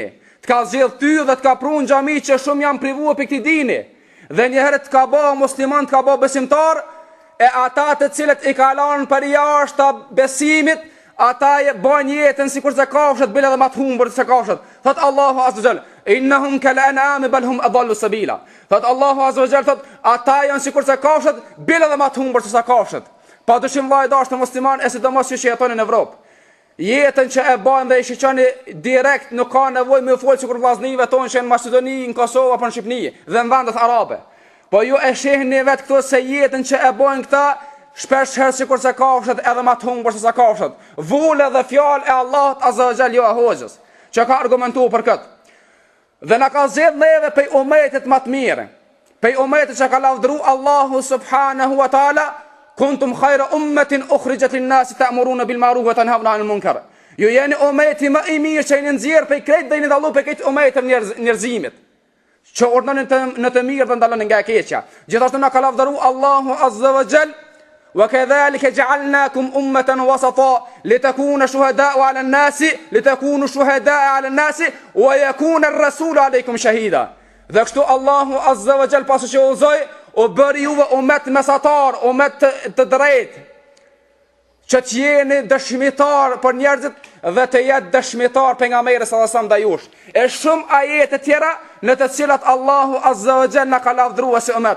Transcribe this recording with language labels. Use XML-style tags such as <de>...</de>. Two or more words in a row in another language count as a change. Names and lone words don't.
<sq>Të ka zgjedh ty dhe të ka prunë në xhami që shumë janë privuar prej këtij dini. Dhe një herë të ka bë musliman, të ka bë besimtar, e ata të cilët i kalon për jashtë besimit, ata bën jetën sikur se kafshët bile dhe më të humbur se kafshët. Thot Allahu</sq> <ar>عز وجل, إنهم كالأنعام بل هم أضل سبيلا.</ar> <sq>Thot Allahu</sq> <ar>عز وجل,</ar> <sq>thot ata janë sikur se kafshët bile dhe më të humbur se kafshët. Pa dëshim vllai dashur musliman, e sidomos që jetoni në Evropë. Jetën që e bën dhe i shiqoni direkt, nuk ka nevojë me fol sikur vllaznive tonë që në Maqedoni, në Kosovë apo në Shqipëri dhe në vendet arabe. Po ju e shihni vetë këtu se jetën që e bën këta shpesh herë sikur se kafshët edhe më të humbur se kafshët. Vule dhe fjalë e Allahut</sq> <ar>عز وجل</ar> <sq>jo e hoxhës, që ka argumentuar për këtë. Dhe na ka zgjedhur neve pe umetet më të mirë. Pe umetet që ka lavdëruar Allahu</sq> <ar>سبحانه وتعالى. كنتم خير أمة أخرجت للناس تأمرون بالمعروف وتنهون عن المنكر.</ar> <sq>Ju jeni ummeti më i mirë që jeni nxjerr pe krejt dhe jeni dallu pe këtë ummet të njerëzimit. Që urdhënon në të mirë dhe ndalon nga e keqja. Gjithashtu na ka lavdëruar Allahu</sq> <ar>عز وجل, وكذلك جعلناكم أمة وسطا لتكونوا شهداء على الناس ويكون الرسول عليكم شهيدا.</ar> <sq>Dhe kështu Allahu</sq> <ar>عز وجل</ar> <sq>pasi që uzoi o bëri juve umet mesatar, umet të drejtë, që të jeni dëshmitar për njerëzit dhe të jetë dëshmitar pejgamberi</sq> <ar>صلى الله عليه وسلم</ar> <sq>ndaj jush. E shumë ajete tjera në të cilat Allahu</sq> <ar>عز وجل</ar> <sq>na ka lavdëruar si umet.</sq>